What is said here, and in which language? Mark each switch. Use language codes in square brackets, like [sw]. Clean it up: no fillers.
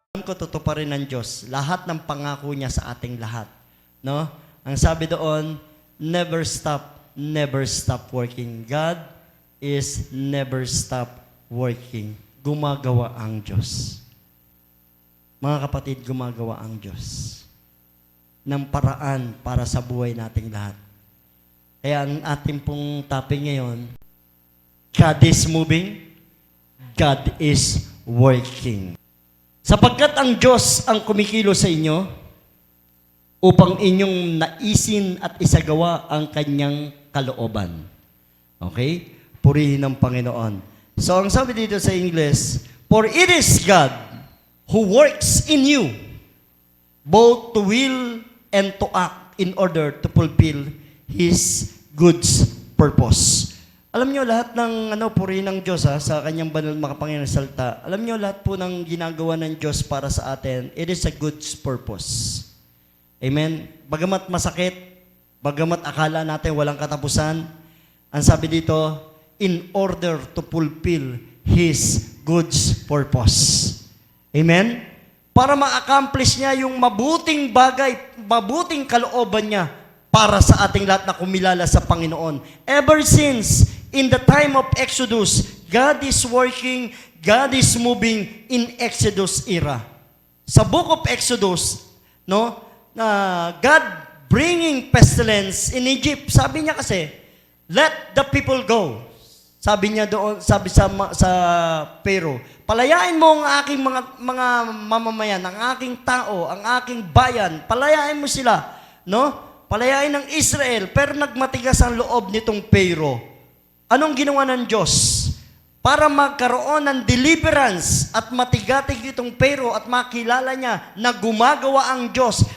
[tl] ko tutuparin ng Diyos lahat ng pangako niya sa ating lahat. No? Ang sabi doon, [en] never stop working. God is never stop working. [tl] Gumagawa ang Diyos. Mga kapatid, gumagawa ang Diyos ng paraan para sa buhay nating lahat. Kaya ang ating pong topic ngayon, [en] God is moving, God is working. [tl] Sapagkat ang Diyos ang kumikilo sa inyo upang inyong naisin at isagawa ang kanyang kalooban. Okay? Purihin ng Panginoon. So, ang sabi dito sa [en] English, for it is God who works in you both to will and to act in order to fulfill His good purpose. [tl] Alam nyo, lahat ng purihin ng Diyos sa kanyang banal makapangyarihang salita, alam nyo, lahat po ng ginagawa ng Diyos para sa atin, [en] it is a good purpose. [tl] Amen? Bagamat masakit, bagamat akala natin walang katapusan, ang sabi dito, [en] in order to fulfill His good purpose. [tl] Amen? Para ma-accomplish niya yung mabuting bagay, mabuting kalooban niya para sa ating lahat na kumilala sa Panginoon. [en] Ever since, in the time of Exodus, God is working, God is moving in Exodus era. [tl] Sa [en] book of Exodus, God bringing pestilence in Egypt. [tl] Sabi niya kasi, [en] let the people go. [tl] Sabi niya doon, sabi sa Pharaoh, palayain mo ang aking mga mamamayan, ang aking tao, ang aking bayan, palayain mo sila, Palayain ng Israel, pero nagmatigas ang loob nitong Pharaoh. Anong ginawa ng Diyos? Para magkaroon ng deliverance at matigatig itong Pharaoh at makilala niya na gumagawa ang Diyos.